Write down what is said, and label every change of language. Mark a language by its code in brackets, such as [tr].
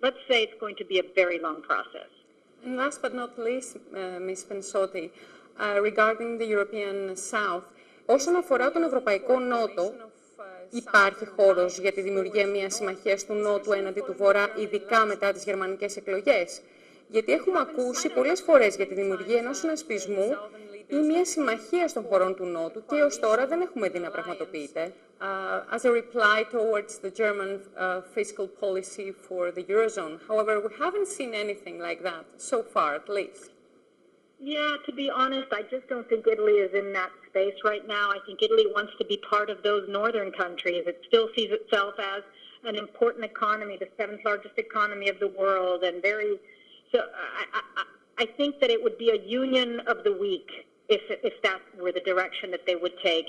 [en] Let's say it's going to be a very long process. And last but not least, Ms. [el] Pensotti, [en] regarding the European South, [el] όσον αφορά τον Ευρωπαϊκό Νότο, υπάρχει χώρος για τη δημιουργία μιας συμμαχίας του Νότου έναντι του Βορρά, ειδικά μετά τις γερμανικές εκλογές? Γιατί έχουμε ακούσει πολλές φορές για τη δημιουργία ενός συνασπισμού ή μια συμμαχία των χωρών του Νότου και έως τώρα δεν έχουμε δει να πραγματοποιείται. [en] As a reply towards the German fiscal policy for the Eurozone. However, we haven't seen anything like that, so far at least. Yeah, to be honest, I just don't think Italy is in that space right now. I think Italy wants to be part of those northern countries. It still sees itself as an important economy, the seventh largest economy of the world, and so I think that it would be a union of the weak if that were the direction that they would take.